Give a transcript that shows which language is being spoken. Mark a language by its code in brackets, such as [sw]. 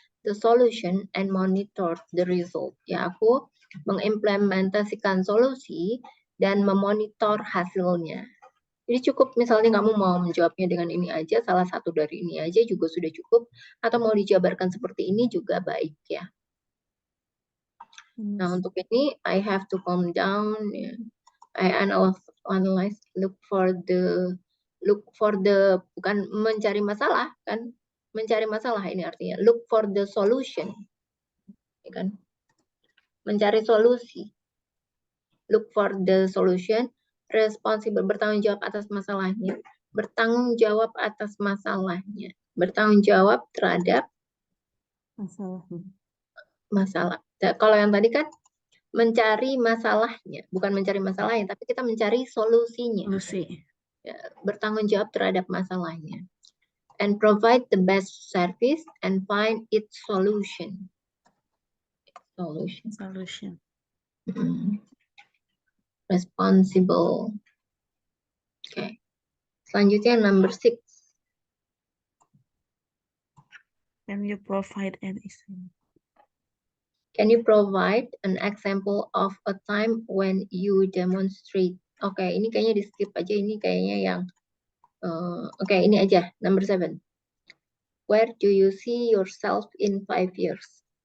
[en] the solution and monitor the result. [id] Ya, aku mengimplementasikan solusi dan memonitor hasilnya. Jadi cukup misalnya kamu mau menjawabnya dengan ini aja, salah satu dari ini aja juga sudah cukup, atau mau dijabarkan seperti ini juga baik ya. Nah, [en] Miss. [id] untuk ini [en] I have to calm down. Ya. I analyze, look for the [id] bukan mencari masalah kan? Mencari masalah ini artinya [en] look for the solution, [id] ya kan? Mencari solusi. [en] Look for the solution. [id] Responsible, bertanggung jawab atas masalahnya. Bertanggung jawab atas masalahnya. Bertanggung jawab terhadap Masalahnya. masalah. Kalau yang tadi kan mencari masalahnya, bukan mencari masalahnya, tapi kita mencari solusinya. Solusi. Ya, bertanggung jawab terhadap masalahnya. [en] And provide the best service and find its solution. Solution. Solution. [id] Responsible. Oke. Selanjutnya number 6. [en] Can you provide an example? Can you provide an example of a time when you demonstrate? [id] Oke, ini kayaknya di skip aja. Ini kayaknya yang oke, ini aja. [en] Number 7. Where do you see yourself in 5 years?